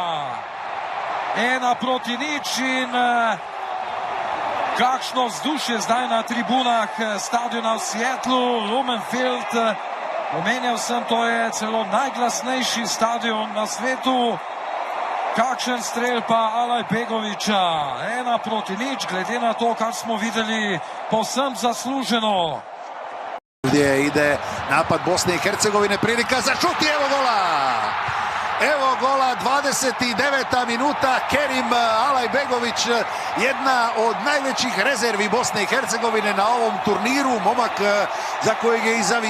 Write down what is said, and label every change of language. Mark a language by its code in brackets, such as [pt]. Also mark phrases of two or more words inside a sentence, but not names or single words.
[sl] 1-0 in kakšno vzdušje zdaj na tribunah stadiona v Seattlu, Lumenfield. Omenjal sem, to je celo najglasnejši stadion na svetu. Kakšen strel pa Alajbegoviča. 1-0, glede na to, kar smo videli, povsem zasluženo. [bs] Gdje ide napad Bosne i Hercegovine, prilika za šut i evo gola! Evo gola, 29. minuta, Kerim Alajbegović, jedna od najvećih rezervi Bosne i Hercegovine na ovom turniru, momak za kojeg je iz